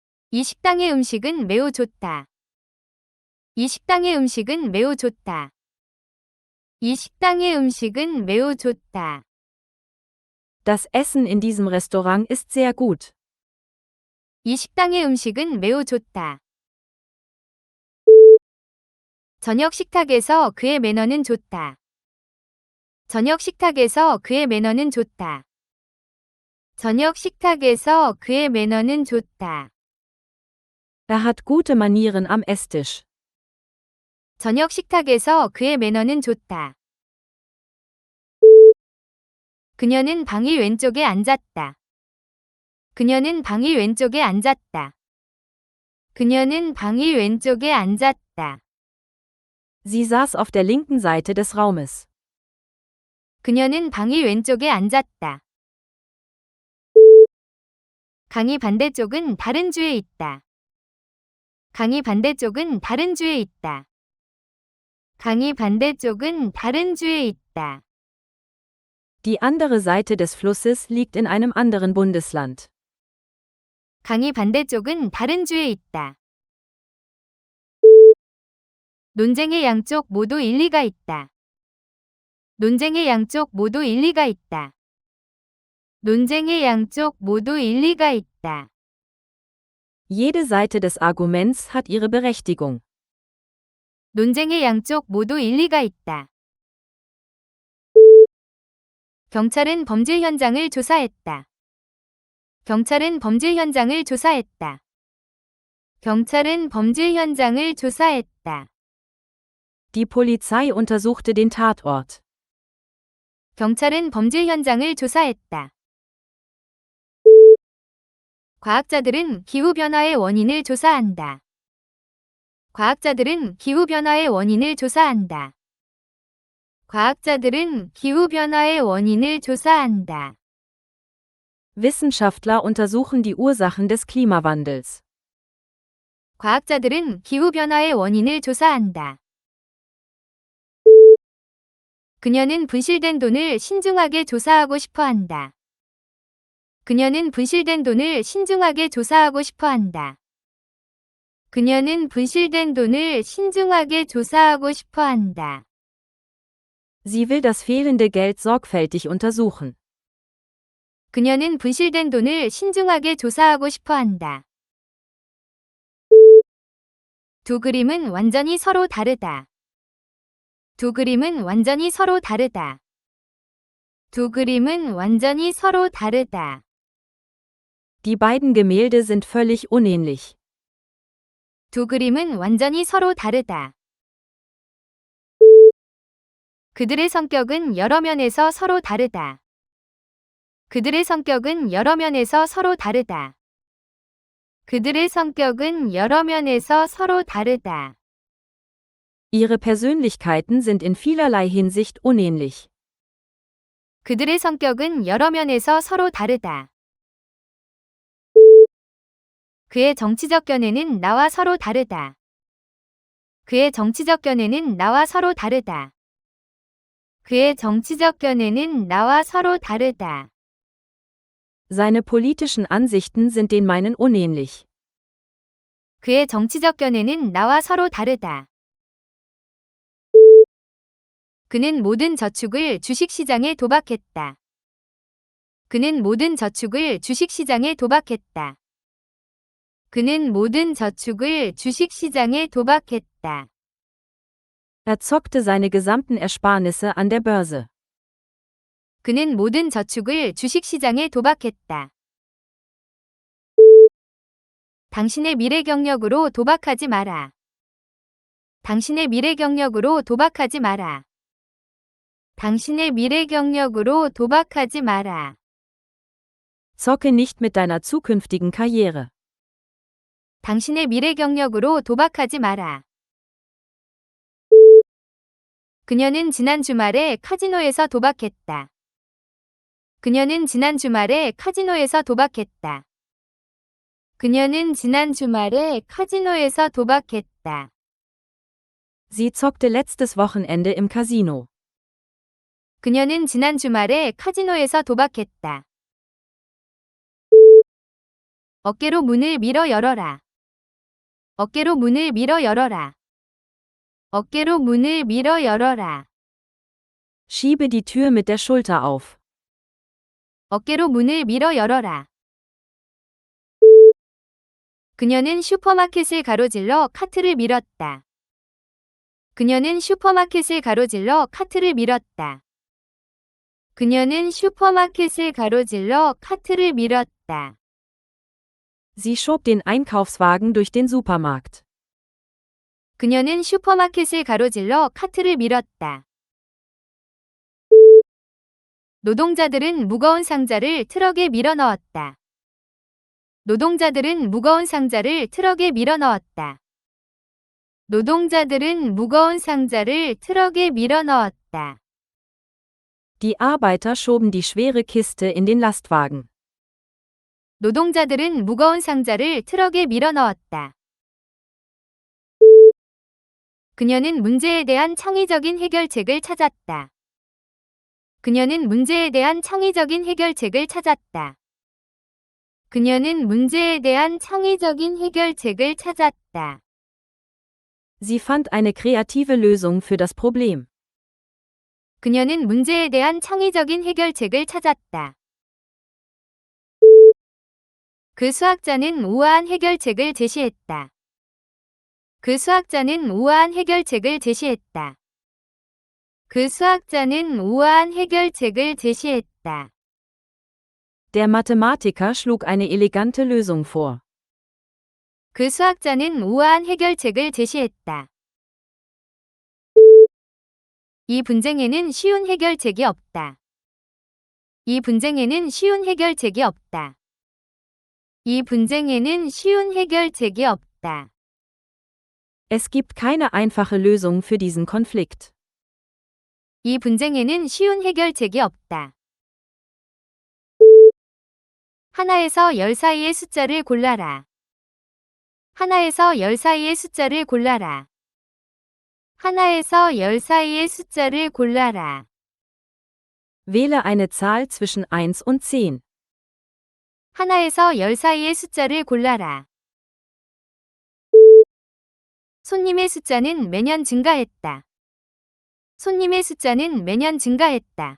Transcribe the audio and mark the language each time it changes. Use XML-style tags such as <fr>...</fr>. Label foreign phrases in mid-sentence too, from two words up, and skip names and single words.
<ko>이 식당의 음식은 매우 좋다. 이 식당의 음식은 매우 좋다. 이 식당의 음식은 매우 좋다.</ko> <de>Das Essen in diesem Restaurant ist sehr gut.</de> <ko>이 식당의 음식은 매우 좋다. 저녁 식탁에서 그의 매너는 좋다. 저녁 식탁에서 그의 매너는 좋다. 저녁 식탁에서 그의 매너는 좋다.</ko> <de>Er hat gute Manieren am Esstisch.</de> <ko>저녁 식탁에서 그의 매너는 좋다. 그녀는 방이 왼쪽에 앉았다. 그녀는 방이 왼쪽에 앉았다. 그녀는 방이 왼쪽에 앉았다.</ko> <de>Sie saß auf der linken Seite des Raumes.</de> <ko>그녀는 방이 왼쪽에 앉았다. 강이 반대쪽은 다른 주에 있다. 강이 반대쪽은 다른 주에 있다. 강이 반대쪽은 다른 주에 있다.</ko> <de>Die andere Seite des Flusses liegt in einem anderen Bundesland.</de> <ko>강이 반대쪽은 다른 주에 있다. 논쟁의 양쪽 모두 일리가 있다. 논쟁의 양쪽 모두 일리가 있다. 논쟁의 양쪽 모두 일리가 있다.</ko> <de>Jede Seite des Arguments hat ihre Berechtigung.</de> <ko>논쟁의 양쪽 모두 일리가 있다. 경찰은 범죄 현장을 조사했다. 경찰은 범죄 현장을 조사했다. 경찰은 범죄 현장을 조사했다.</ko> <de>Die Polizei untersuchte den Tatort.</de> <ko>경찰은 범죄 현장을 조사했다. 과학자들은 기후변화의 원인을 조사한다. 과학자들은 기후변화의 원인을 조사한다. 과학자들은 기후변화의 원인을 조사한다.</ko> <de>Wissenschaftler untersuchen die Ursachen des Klimawandels.</de> <ko>과학자들은 기후변화의 원인을 조사한다. 그녀는 분실된 돈을 신중하게 조사하고 싶어 한다. 그녀는 분실된 돈을 신중하게 조사하고 싶어 한다. 그녀는 분실된 돈을 신중하게 조사하고 싶어 한다.</ko> <de>Sie will das fehlende Geld sorgfältig untersuchen.</de> <ko>그녀는 분실된 돈을 신중하게 조사하고 싶어 한다. 두 그림은 완전히 서로 다르다. 두 그림은 완전히 서로 다르다. 두 그림은 완전히 서로 다르다.</ko> <de>Die beiden Gemälde sind völlig unähnlich.</de> <ko>두 그림은 완전히 서로 다르다. 그들의 성격은 여러 면에서 서로 다르다. 그들의 성격은 여러 면에서 서로 다르다. 그들의 성격은 여러 면에서 서로 다르다.</ko> <de>Ihre Persönlichkeiten sind in vielerlei Hinsicht unähnlich.</de> <ko>그들의 성격은 여러 면에서 서로 다르다. 그의 정치적 견해는 나와 서로 다르다. 그의 정치적 견해는 나와 서로 다르다. 그의 정치적 견해는 나와 서로 다르다.</ko> <de>Seine politischen Ansichten sind den meinen unähnlich.</de> <ko>그의 정치적 견해는 나와 서로 다르다. 그는 모든 저축을 주식시장에 도박했다. 그는 모든 저축을 주식시장에 도박했다. 그는 모든 저축을 주식시장에 도박했다.</ko> <de>Er zockte seine gesamten Ersparnisse an der Börse.</de> <ko>그는 모든 저축을 주식시장에 도박했다. 당신의 미래 경력으로 도박하지 마라. 당신의 미래 경력으로 도박하지 마라. 당신의 미래 경력으로 도박하지 마라.</ko> <de>Zocke nicht mit deiner zukünftigen Karriere.</de> <ko>당신의 미래 경력으로 도박하지 마라. 그녀는 지난 주말에 카지노에서 도박했다. 그녀는 지난 주말에 카지노에서 도박했다. 그녀는 지난 주말에 카지노에서 도박했다.</ko> <de>Sie zockte letztes Wochenende im Casino.</de> <ko>그녀는 지난 주말에 카지노에서 도박했다. 어깨로 문을 밀어 열어라. 어깨로 문을 밀어 열어라. 어깨로 문을 밀어 열어라.</ko> <de>Schiebe die Tür mit der Schulter auf.</de> <ko>어깨로 문을 밀어 열어라. 그녀는 슈퍼마켓을 가로질러 카트를 밀었다. 그녀는 슈퍼마켓을 가로질러 카트를 밀었다. 그녀는 슈퍼마켓을 가로질러 카트를 밀었다.</ko> <de>Sie schob den Einkaufswagen durch den Supermarkt.</de> <ko>그녀는 슈퍼마켓을 가로질러 카트를 밀었다. 노동자들은 무거운 상자를 트럭에 밀어 넣었다. 노동자들은 무거운 상자를 트럭에 밀어 넣었다. 노동자들은 무거운 상자를 트럭에 밀어 넣었다.</ko> <de>Die Arbeiter schoben die schwere Kiste in den Lastwagen.</de> <ko>노동자들은 무거운 상자를 트럭에 밀어 넣었다. 그녀는 문제에 대한 창의적인 해결책을 찾았다. 그녀는 문제에 대한 창의적인 해결책을 찾았다. 그녀는 문제에 대한 창의적인 해결책을 찾았다.</ko> <de>Sie fand eine kreative Lösung für das Problem.</de> <ko>그녀는 문제에 대한 창의적인 해결책을 찾았다. 그 수학자는 우아한 해결책을 제시했다. 그 수학자는 우아한 해결책을 제시했다. 그 수학자는 우아한 해결책을 제시했다.</ko> <de>Der Mathematiker schlug eine elegante Lösung vor.</de> <ko>그 수학자는 우아한 해결책을 제시했다. 이 분쟁에는 쉬운 해결책이 없다. 이 분쟁에는 쉬운 해결책이 없다. 이 분쟁에는 쉬운 해결책이 없다.</ko> <de>Es gibt keine einfache Lösung für diesen Konflikt.</de> <ko>이 분쟁에는 쉬운 해결책이 없다. 하나에서 열 사이의 숫자를 골라라. 하나에서 열 사이의 숫자를 골라라. 하나에서 열 사이의 숫자를 골라라.</ko> <de>Wähle eine Zahl zwischen 1 und 10.</de> <ko>하나에서 열 사이의 숫자를 골라라. 손님의 숫자는 매년 증가했다. 손님의 숫자는 매년 증가했다.</ko>